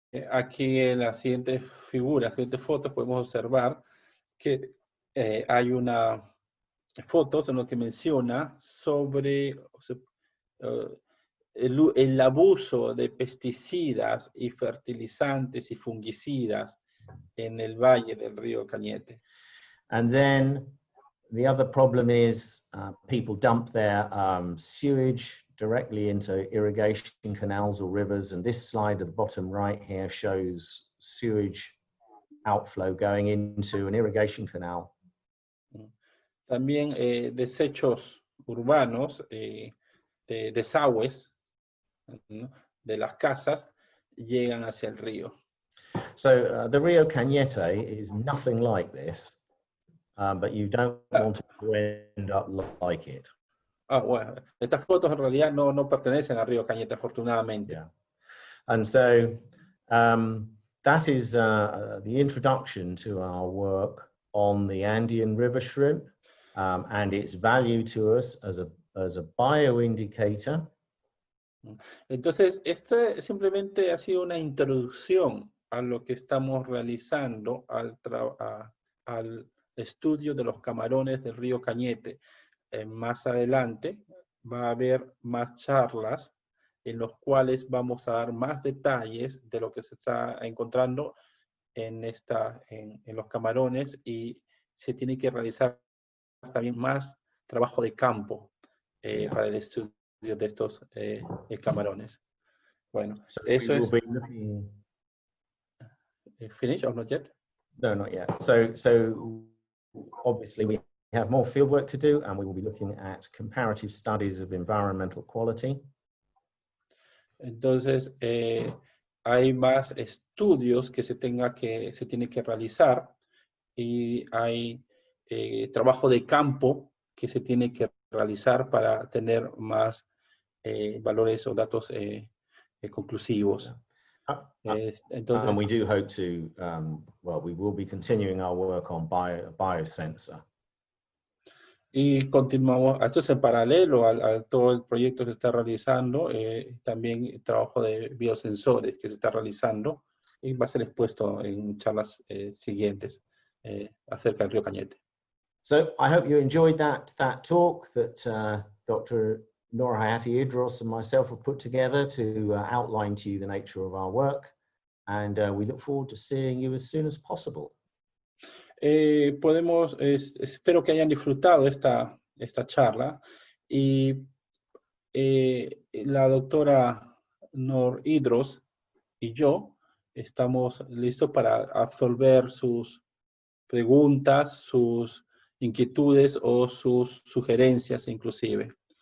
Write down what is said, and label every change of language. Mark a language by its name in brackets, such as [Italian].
[Spanish] Aquí en la siguiente figura, siguiente foto, podemos observar que hay una foto en lo que menciona sobre el abuso de pesticidas y fertilizantes y fungicidas en el valle del río Cañete. [English] And then the other problem is people dump their sewage directly into irrigation canals or rivers. And this slide at the bottom right here shows sewage outflow going into an irrigation canal. [Spanish] también desechos urbanos, de desagües, ¿no?, de las casas, llegan hacia el río. [English] So the Rio Cañete is nothing like this, but you don't want to end up like it. [Spanish] Bueno, estas fotos en realidad no pertenecen al río Cañete, afortunadamente. [English] Yeah. And so that is the introduction to our work on the Andean river shrimp and its value to us as a bioindicator. [Spanish] Entonces, esto simplemente ha sido una introducción a lo que estamos realizando al estudio de los camarones del río Cañete. Más adelante va a haber más charlas en los cuales vamos a dar más detalles de lo que se está encontrando en los camarones, y se tiene que realizar también más trabajo de campo para el estudio de estos camarones. Bueno, [English] So [Spanish] eso [English] we will [Spanish] es. [English] be looking... Finish or not yet? No, not yet. So obviously we have more fieldwork to do, and we will be looking at comparative studies of environmental quality. [Spanish] Entonces, hay más estudios que se tiene que realizar, y hay trabajo de campo que se tiene que realizar para tener más valores o datos conclusivos. Entonces, [English] And we do hope to, well, we will be continuing our work on biosensor. [Spanish] y continuamos, esto es en paralelo a todo el proyecto que se está realizando, también el trabajo de biosensores que se está realizando, y va a ser expuesto en charlas siguientes acerca del río Cañete. [English] So I hope you enjoyed that talk that Dr. Nora Hayati-Idros and myself have put together to outline to you the nature of our work, and we look forward to seeing you as soon as possible. [Spanish] Espero que hayan disfrutado esta charla, y la doctora Nor Idros y yo estamos listos para absolver sus preguntas, sus inquietudes o sus sugerencias inclusive.